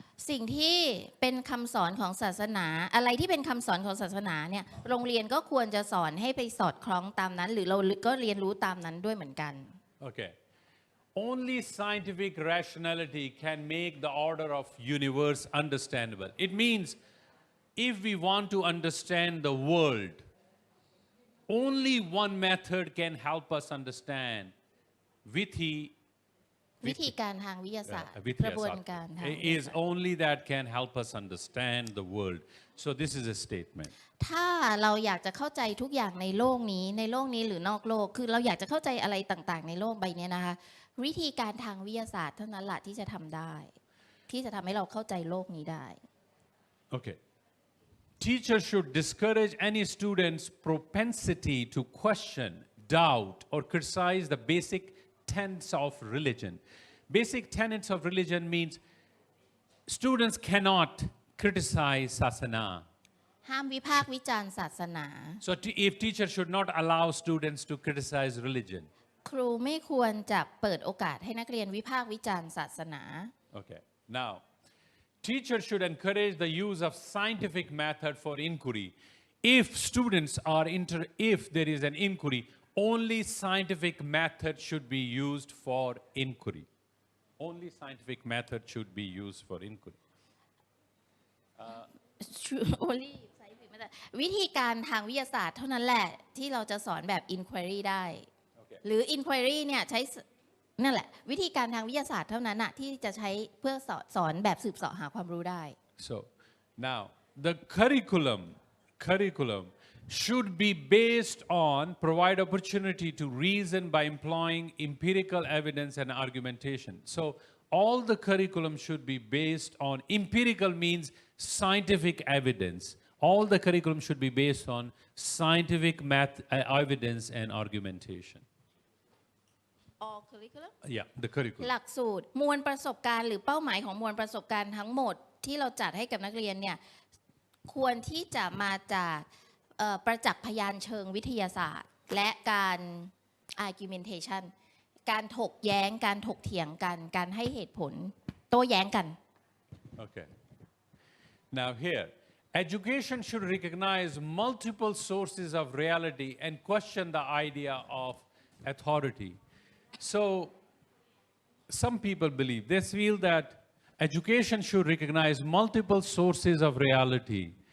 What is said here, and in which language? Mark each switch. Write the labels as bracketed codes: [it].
[th] สิ่งที่เป็นคำสอนของศาสนาอะไรที่เป็นคำสอนของศาสนาเนี่ยโรงเรียนก็ควรจะสอนให้ไปสอดคล้องตามนั้นหรือเราก็เรียนรู้ตามนั้นด้วยเหมือนกัน [en] Okay only scientific rationality can make the order of universe understandable it means if we want to understand the world only one method can help us understand [th] วิธีการทางวิทยาศาสตร์กระบวนการทาง [en] is only that can help us understand the world so this is a statement [th] ถ้าเราอยากจะเข้าใจทุกอย่างในโลกนี้หรือนอกโลกคือเราอยากจะเข้าใจอะไรต่างๆในโลกใบนี้นะคะวิธีการทางวิทยาศาสตร์เท่านั้นแหละที่จะทำได้ที่จะทำให้เราเข้าใจโลกนี้ได้ [en] Okay Teachers should discourage any student's propensity to question, doubt, or criticize the basic tenets of religion. Basic tenets of religion means students cannot criticize sasana. [th] ห้ามวิพากษ์วิจารณ์ศาสนา [en] So if teachers should not allow students to criticize religion. [th] ครูไม่ควรจะเปิดโอกาสให้นักเรียนวิพากษ์วิจารณ์ศาสนา [en] Okay. Now, teachers should encourage the use of scientific method for inquiry. If students are if there is an inquiry, only scientific method should be used for inquiry. Only scientific method should be used for inquiry. only [th] วิธีการทางวิทยาศาสตร์เท่านั้นแหละที่เราจะสอนแบบ inquiry ได้ [en] Okay. [th] หรือ inquiry เนี่ยใช้นั่นแหละวิธีการทางวิทยาศาสตร์เท่านั้นอะที่จะใช้เพื่อสอนแบบสืบเสาะหาความรู้ได้ [en] So now the curriculum should be based on provide opportunity to reason by employing empirical evidence and argumentation. So all the curriculum should be based on empirical means scientific evidence. All the curriculum should be based on scientific evidence and argumentation. all curriculum Yeah, the curriculum. [th] หลักสูตรมวลประสบการณ์หรือเป้าหมายของมวลประสบการณ์ทั้งหมดที่เราจัดให้กับนักเรียนเนี่ยควรที่จะมาจากประจักษ์พยานเชิงวิทยาศาสตร์และการ argumentation การถกแย้งการถกเถียงกันการให้เหตุผลโต้แย้งกัน [en] Okay. Now here, education should recognize multiple sources of reality and question the idea of authority. So some people believe, they feel that education should recognize multiple sources of reality.